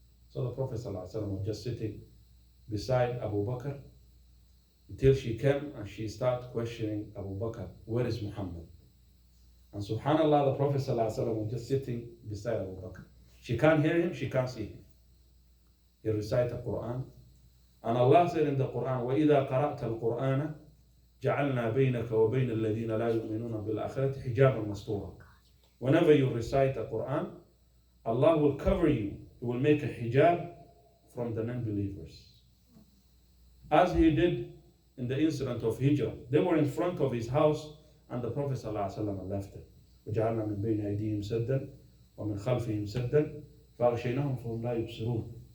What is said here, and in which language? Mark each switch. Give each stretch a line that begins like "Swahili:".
English: So the Prophet ﷺ was just sitting beside Abu Bakr until she came and she started questioning Abu Bakr, where is Muhammad? And subhanallah, the Prophet ﷺ was just sitting beside Abu Bakr. She can't hear him, she can't see him. He recited the Quran. And Allah said in the Quran,
Arabic: وَإِذَا قَرَأْتَ الْقُرْآنَ جَعَلْنَا بَيْنَكَ وَبَيْنَ الَّذِينَ لَا يُؤْمِنُونَ بِالْآخِرَةِ حِجَابًا مَسْتُورًا.
English: Whenever you recite the Quran, Allah will cover you. He will make a hijab from the non-believers. As he did in the incident of Hijrah. They were in front of his house and the Prophet ﷺ left it.
Arabic: وَجَعَلْنَا مِنْ بَيْنِ أَيْدِيهِمْ سَدًّا وَمِنْ خَلْفِهِمْ سَدًّا فَأَغْشَيْنَاهُمْ فَهُمْ لَا يُبْصِرُونَ.